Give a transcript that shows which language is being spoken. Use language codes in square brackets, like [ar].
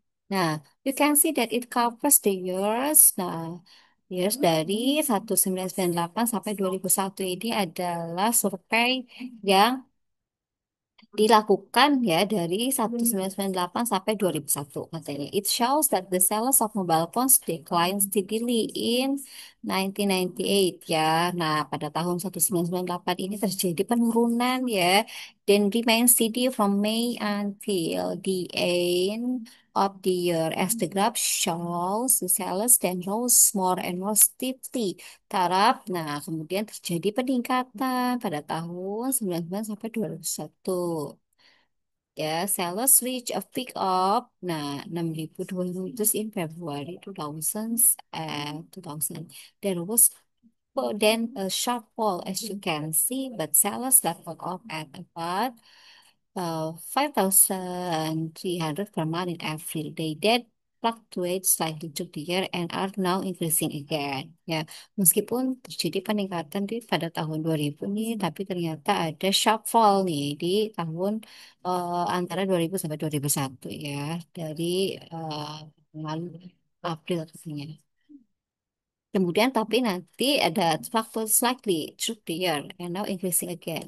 [en] Nah, you can see that it covers the years. [id] Nah, years dari 1998 sampai 2001 ini adalah survei yang dilakukan ya dari 1998 sampai 2001 katanya. [en] It shows that the sales of mobile phones declined steadily in 1998 ya. [id] Nah, pada tahun 1998 ini terjadi penurunan ya dan [en] remain steady from May until the end of the year. As the graph shows, the sales then rose more and more steeply. [id] Taraf, nah kemudian terjadi peningkatan pada tahun 19 sampai 2001. [en] Ya, sales reach a peak of, nah 6.200 in February 2000 and 2000. There was then a sharp fall as you can see, but sales leveled off at about 5,300 per month in April. They did. fluctuate slightly through the year and are now increasing again. [id] Ya, meskipun terjadi peningkatan pada tahun 2000 nih, tapi ternyata ada sharp fall nih di tahun antara 2000 sampai 2001 ya, dari lalu April katanya. Kemudian tapi nanti ada faktor [en] slightly through the year and now increasing again.